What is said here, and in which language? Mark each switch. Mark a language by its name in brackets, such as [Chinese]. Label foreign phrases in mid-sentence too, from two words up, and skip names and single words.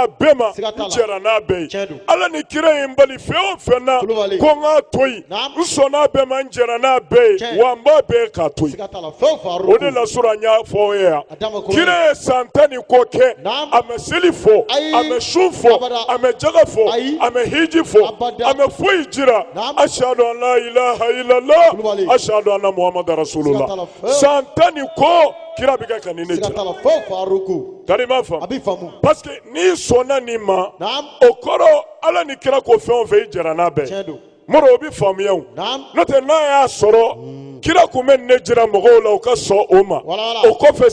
[Bambara] bɛɛ ma n jɛra n'a bɛɛ ye ala ni kira ye n bali fɛn o fɛn na ko n k'a to yen n sɔn n'a bɛɛ ma n jɛra n'a bɛɛ ye wa n b'a bɛɛ k'a to yen o de la sura n y'a fɔ ye yan kira ye san 10 ni kɔ kɛ a mɛ seli fɔ a mɛ sun fɔ a mɛ jaga fɔ a mɛ hiji fɔ a mɛ foyi jira [Arabic] أشهد أن لا إله إلا الله أشهد أن محمدا رسول الله [Bambara] san 10 ni kɔ kira bɛ kɛ ka nin ne jira tari ma faamu [French] parce que [Bambara] n'i sɔnna nin ma o kɔrɔ ala ni kira ko fɛn o fɛn i jɛra n'a bɛɛ moro o bɛ faamuya o n'o tɛ n'a y'a sɔrɔ kira kumen ne jira mɔgɔw la u ka sɔn o ma o kɔfɛ